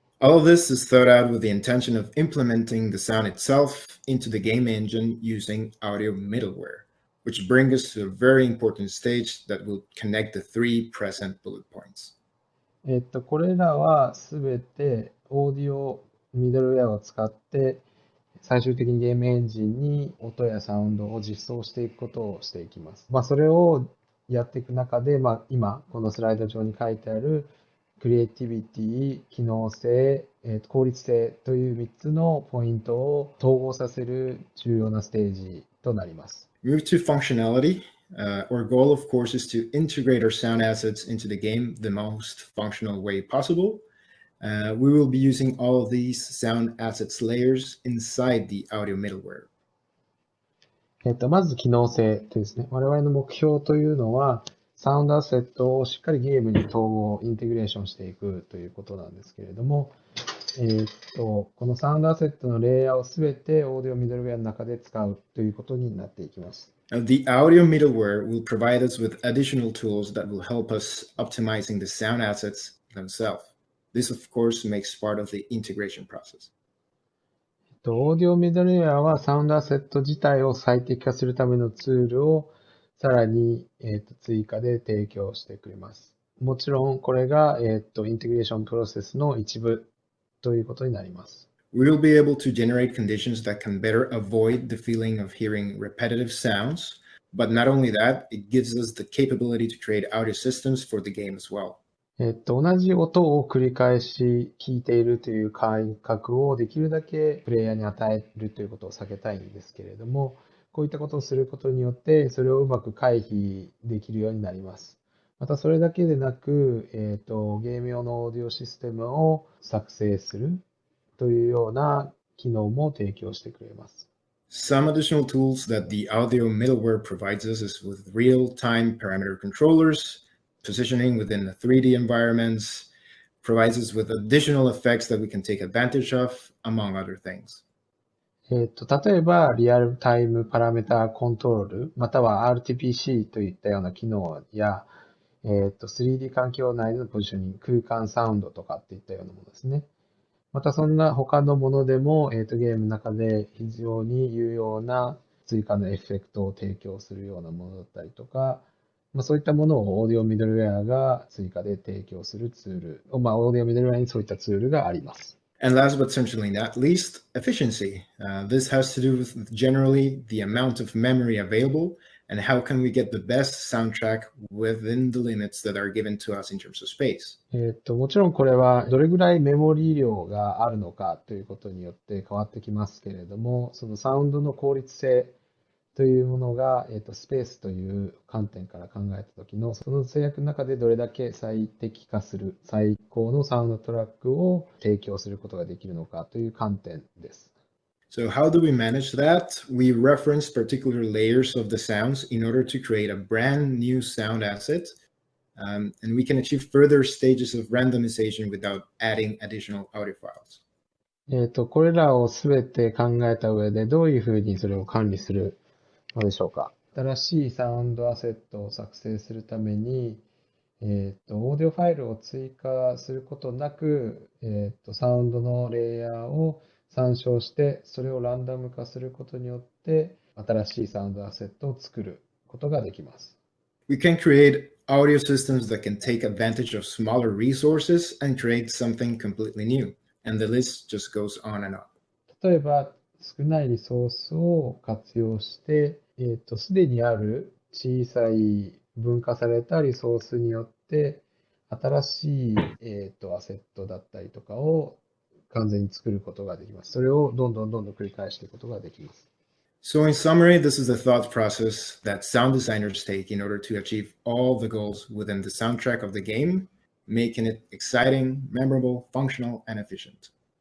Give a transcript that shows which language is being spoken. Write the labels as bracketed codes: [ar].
[en] All of this is thought out with the intention of implementing the sound itself into the game engine using audio middleware, which brings us to a very important stage that will connect the three present bullet points. [ja] これらはすべてオーディオミドルウェアを使って最終的にゲームエンジンに音やサウンドを実装していくことをしていきます。それをやっていく中で、今このスライド上に書いてあるクリエイティビティ、機能性、効率性という3つのポイントを統合させる重要なステージとなります。 [en] Move to functionality. Our goal, of course, is to integrate our sound assets into the game the most functional way possible. We will be using all of these sound assets layers inside the audio middleware. [ja] まず機能性ですね。我々の目標というのは、サウンドアセットをしっかりゲームに統合、インテグレーションしていくということなんですけれども、このサウンドアセットのレイヤーをすべてオーディオミドルウェアの中で使うということになっていきます。 [en] The audio middleware will provide us with additional tools that will help us optimizing the sound assets themselves. This, of course, makes part of the integration process. [ja] オーディオミドルウェアはサウンドアセット自体を最適化するためのツールをさらに、追加で提供してくれます。もちろんこれが、インテグレーションプロセスの一部ということになります。 [en] We will be able to generate conditions that can better avoid the feeling of hearing repetitive sounds, but not only that, it gives us the capability to create audio systems for the game as well. [ja] 同じ音を繰り返し聞いているという感覚をできるだけプレイヤーに与えるということを避けたいんですけれども、こういったことをすることによって、それをうまく回避できるようになります。また、それだけでなく、ゲーム用のオーディオシステムを作成するというような機能も提供してくれます。 [en] Some additional tools that the audio middleware provides us is with real-time parameter controllers, positioning within the 3D environments, provides us with additional effects that we can take advantage of, among other things. [ja] 例えば、リアルタイムパラメータコントロール、または RTPC といったような機能や、3D 環境内でのポジショニング、空間サウンドとかっていったようなものですね。またそんな他のものでも、ゲームの中で非常に有用な追加のエフェクトを提供するようなものだったりとか、そういったものをオーディオミドルウェアが追加で提供するツール、オーディオミドルウェアにそういったツールがあります。 [en] And last but certainly not least, efficiency. This has to do with generally the amount of memory available and how can we get the best soundtrack within the limits that are given to us in terms of space. [ja] もちろんこれはどれぐらいメモリ量があるのかということによって変わってきますけれども、そのサウンドの効率性というものが、スペースという観点から考えたときの、その制約の中でどれだけ最適化する、最高のサウンドトラックを提供することができるのかという観点です。 [en] So how do we manage that? We reference particular layers of the sounds in order to create a brand new sound asset, and we can achieve further stages of randomization without adding additional audio files. [ja] これらをすべて考えた上でどういうふうにそれを管理するのでしょうか。新しいサウンドアセットを作成するために、オーディオファイルを追加することなく、サウンドのレイヤーを参照して、それをランダム化することによって、新しいサウンドアセットを作ることができます。 [en] We can create audio systems that can take advantage of smaller resources and create something completely new. And the list just goes on and on. [ja] 例えば、少ないリソースを活用して、すでにある小さい分化されたリソースによって、新しい、アセットだったりとかを完全に作ることができます。それをどんどん繰り返していくことができます。 [en] So, in summary, this is the thought process that sound designers take in order to achieve all the goals within the soundtrack of the game, making it exciting, memorable, functional, and efficient.